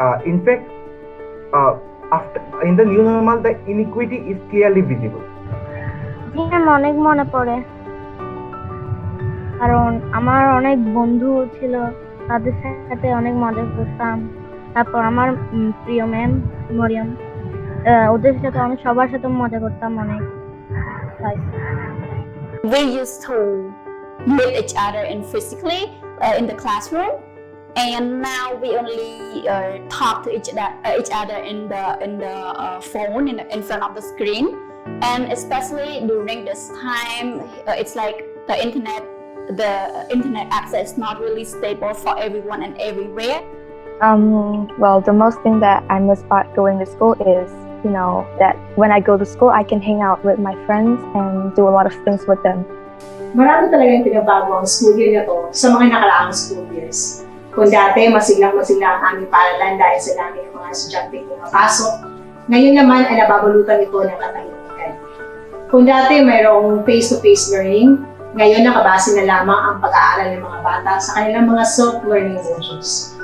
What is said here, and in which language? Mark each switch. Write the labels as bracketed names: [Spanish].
[English] In fact, after in the new normal, the inequity is clearly visible. [Bangla] অনেক মনে পড়ে, কারণ আমার অনেক বন্ধু ছিল, তাদের সাথে অনেক মজা করতাম। তারপর আমার প্রিয় ম্যাম মরিয়ম, ওদের সাথে অনেক সবার সাথে মজা করতাম অনেক। [English] We used to meet each other in physically in the classroom, and now we only talk to each other in the phone in front of the screen. And especially during this time, it's like the internet access is not really stable for everyone and everywhere. Well, the most thing that I miss about going to school is, that when I go to school, I can hang out with my friends and do a lot of things with them. [Filipino] Marami talagang pinabago ang school year na to sa mga nakaraang school years. Kung dati, masiglang-masigla ang aming paaralan dahil sa dami ng mga estudyante pumapasok, ngayon naman ay nababalutan ito ng katahimikan. Kung dati mayroong face-to-face learning, ngayon nakabase na lamang ang pag-aaral ng mga bata sa kanilang mga self-learning modules.